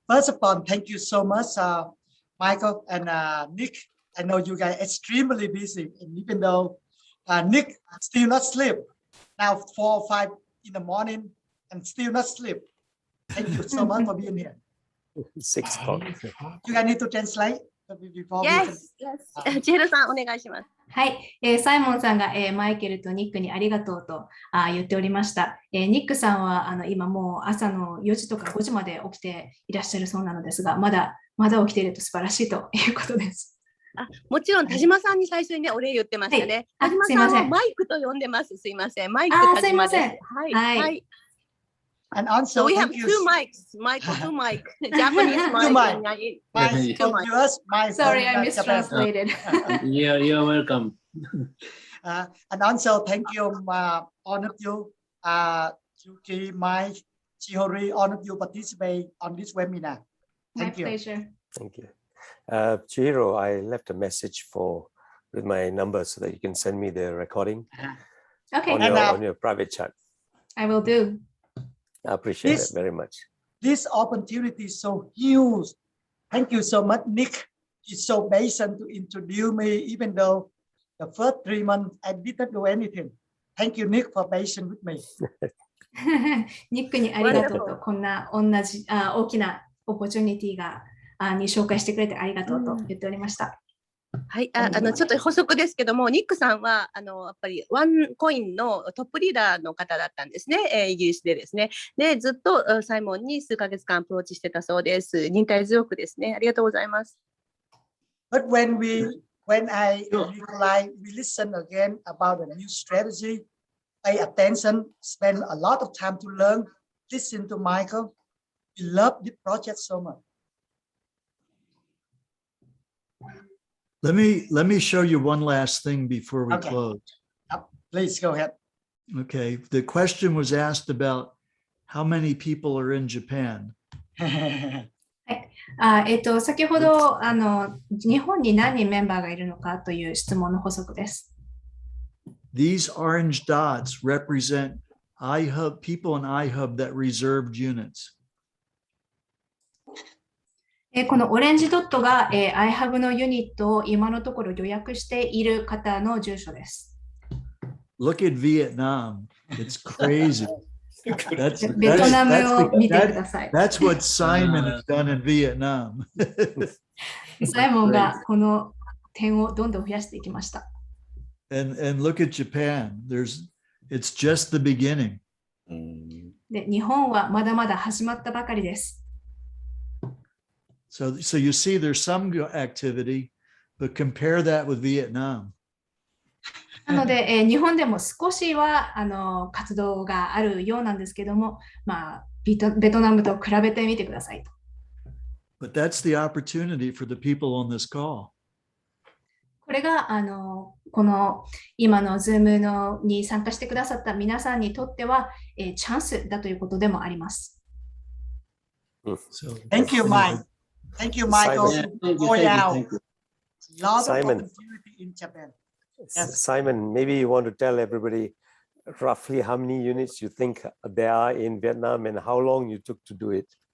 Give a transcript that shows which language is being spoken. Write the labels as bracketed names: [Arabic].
[English] First of all, thank you so much, Michael and Nick. I know you guys are extremely busy, and even though Nick still not sleep. Now 4 or 5 in the morning and still not sleep. Thank you so much for being here. 6 o'clock. You guys need to translate before we can. Yes, yes. [Japanese] 千尋さん、お願いします。はい、サイモンさんが、マイケルとニックにありがとうと言っておりました。ニックさんは今もう朝の4時とか5時まで起きていらっしゃるそうなのですが、まだ起きていると素晴らしいということです。もちろん田島さんに最初にね、お礼言ってましたね。田島さんはマイクと呼んでます。すいません。マイク田島です。はい。 [English] And also, so we have 2 mics, mic, 2 mic, Japanese mic. Sorry, I mistranslated. Yeah, you're welcome. And also, thank you, all of you, Yuki, Mike, Chihori, all of you participate on this webinar. Thank you. My pleasure. Thank you. Chihiro, I left a message with my number so that you can send me the recording on your private chat. I will do. I appreciate it very much. This opportunity is so huge. Thank you so much, Nick. He's so patient to introduce me, even though the first 3 months I didn't do anything. Thank you, Nick, for patient with me. [Japanese] ニックにありがとうと、こんな同じ大きなオポチュニティに紹介してくれてありがとうと言っておりました。はい、ちょっと補足ですけども、ニックさんはやっぱりワンコインのトップリーダーの方だったんですね、イギリスでですね。で、ずっとサイモンに数ヶ月間アプローチしてたそうです。忍耐強くですね。ありがとうございます。 [English] But when I Nikolai, we listen again about the new strategy, pay attention, spend a lot of time to learn, listen to Michael. We love this project so much. Let me show you one last thing before we close. Please go ahead. Okay. The question was asked about how many people are in Japan. [Japanese] 先ほど日本に何人メンバーがいるのかという質問の補足です。 [English] These orange dots represent iHub people in iHub that reserved units. [Japanese] このオレンジドットが iHub のユニットを今のところ予約している方の住所です。 [English] Look at Vietnam. It's crazy. [Japanese] ベトナムを見てください。 [English] That's what Simon has done in Vietnam. [Japanese] サイモンがこの点をどんどん増やしていきました。 [English] And look at Japan. It's just the beginning. [Japanese] で、日本はまだまだ始まったばかりです。 [English] So you see there's some activity, but compare that with Vietnam. [Japanese] なので、日本でも少しは活動があるようなんですけども、ベトナムと比べてみてくださいと。 [English] But that's the opportunity for the people on this call. [Japanese] これがこの今の Zoom に参加してくださった皆さんにとっては、チャンスだということでもあります。 [English] Thank you, Mike. Thank you, Michael. Lots of opportunity in Japan. Yes. Simon, maybe you want to tell everybody roughly how many units you think there are in Vietnam and how long you took to do it.